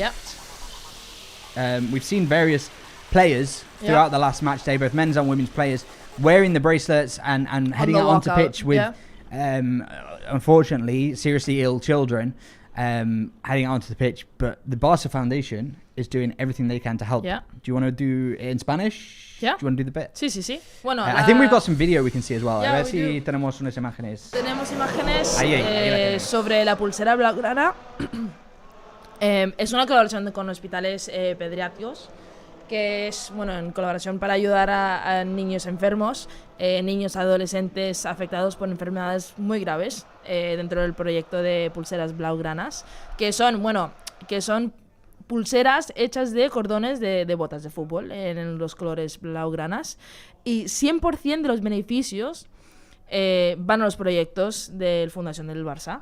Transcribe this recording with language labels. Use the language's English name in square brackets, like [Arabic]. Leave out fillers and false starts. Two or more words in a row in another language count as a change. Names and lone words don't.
[English] We've seen various players throughout the last match day, both men's and women's players, wearing the bracelets and heading out onto pitch with, unfortunately, seriously ill children heading out onto the pitch. But the Barca Foundation is doing everything they can to help. Do you want to do it in Spanish? Yeah. Do you want to do the bit? [Spanish] Sí. Bueno, [English] I think we've got some video we can see as well. Yeah, [Spanish] a ver si tenemos unas imágenes. Tenemos imágenes ahí sobre la pulsera Blaugrana. Es una colaboración con hospitales pediátricos, que es en colaboración para ayudar a niños enfermos, niños adolescentes afectados por enfermedades muy graves, dentro del proyecto de pulseras Blaugranas, que son pulseras hechas de cordones de botas de fútbol en los colores blaugranas, y 100% de los beneficios van a los proyectos de Fundación del Barça.